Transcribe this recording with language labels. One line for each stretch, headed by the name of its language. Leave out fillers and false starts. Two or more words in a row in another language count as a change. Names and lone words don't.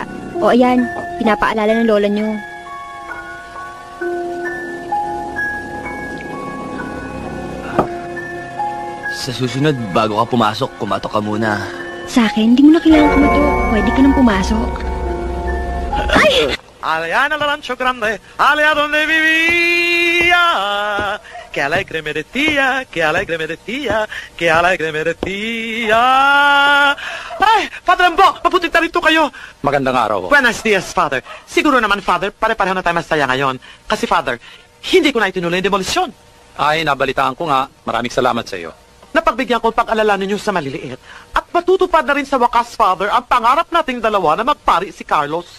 Filipino: O ayan, pinapaalala ng lola nyo. Sa susunod, bago ka pumasok, kumatok ka muna. Sa akin, hindi mo na kailangan kumatok. Pwede ka nang pumasok. Ay!
Spanish: Allá en el rancho grande, allá donde vivía. Que alegre me decía, que alegre me decía, que alegre me decía.
Filipino: Ay, Father Ambo, mabuti na rito kayo. Magandang araw.
Spanish: Buenos dias, Father.
Filipino: Siguro naman, Father, pare-pareho na tayo masaya ngayon. Kasi, Father, hindi ko na itinuloy yung demolisyon. Ay, nabalitaan ko nga. Maraming salamat sa iyo. Napagbigyan ko ang pag-alala ninyo sa maliliit. At matutupad na rin sa wakas, Father, ang pangarap nating dalawa na magpari si Carlos.